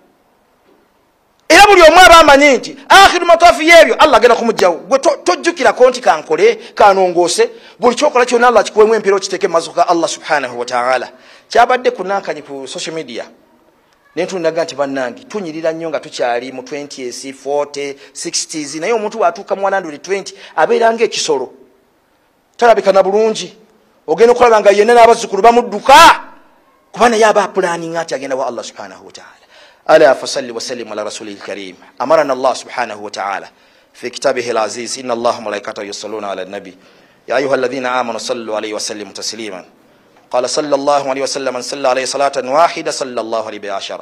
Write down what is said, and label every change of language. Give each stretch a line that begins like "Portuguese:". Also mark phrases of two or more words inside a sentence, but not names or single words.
Ganda: era buli omu aba amanyi nti akhiru matafi y'ebyo Allah agenda kumugjawo gwe tojjukirako nti kankole kanongoose buli kyokola kyonna Allah kikuwemu empeera okiteeke mu maaso ga
Arabic: الله سبحانه وتعالى
Ganda: kyabadde kunankanyi ku
English: social media
Ganda: nentundaga nti bannange tunyirira nnyo nga tukyali mu 20s 40 60s naye omuntu bwatuuka mu 120 abeera ng'ekisolo talabika na bulungi ogenda okulaba nga yenna n'abazzukulu bamudduka kuba naye aba apulaninga nti agenda wa
Arabic: الله سبحانه وتعالى. ألا فصل وسلم على رسوله الكريم. أمرنا الله سبحانه وتعالى في كتابه العزيز إن الله ملائكته يصلون على النبي يا أيها الذين آمنوا صلوا عليه وسلموا تسليما قال صلى الله عليه وسلم من صلى عليه صلاة واحدة صلى الله عليه بعشرة.